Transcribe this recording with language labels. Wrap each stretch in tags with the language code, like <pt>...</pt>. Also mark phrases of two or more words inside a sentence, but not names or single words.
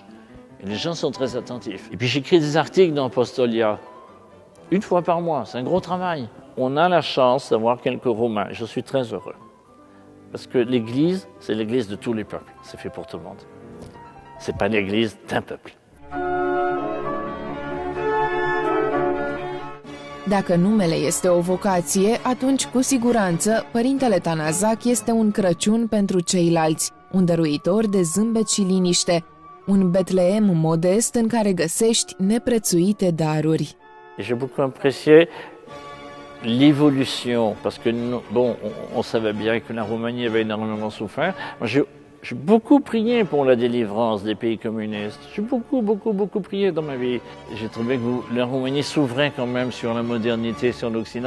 <fr>Et les gens sont très attentifs. Et puis j'écris des articles dans Apostolia, une fois par mois, c'est un gros travail. On a la chance d'avoir quelques Romains, je suis très heureux. Parce que l'Église, c'est l'Église de tous les peuples, c'est fait pour tout le monde. C'est pas l'Église d'un peuple.</fr> <ro>Dacă numele este o vocație, atunci, cu siguranță, Părintele Tanazac este un Crăciun pentru ceilalți, un dăruitor de zâmbet și liniște, un Betleem modest în care găsești neprețuite daruri.</ro> <fr>J'ai beaucoup apprécié l'évolution, parce que bon, on savait bien que la Roumanie avait énormément souffert. Moi, j'ai beaucoup prié pour la délivrance des pays communistes. J'ai beaucoup prié dans ma vie. J'ai trouvé que la Roumanie s'ouvrait quand même sur la modernité, sur l'Occident.</fr>